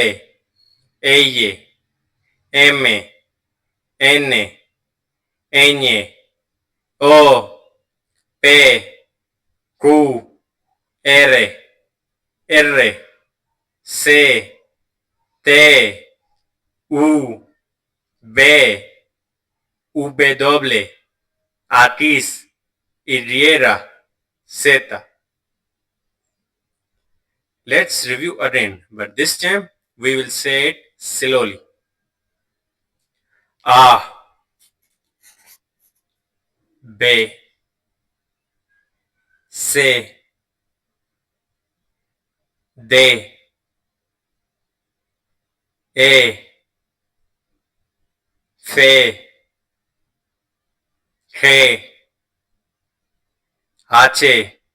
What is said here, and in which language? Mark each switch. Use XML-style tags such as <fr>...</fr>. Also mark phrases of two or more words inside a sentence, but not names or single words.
<en>L, M, N, Ñ, O, P, Q, R, R, C, T, U, V, W, X, Y, Z. Let's review again, but this time we will say it slowly. A, B, C, D, E, F, G, H,</en>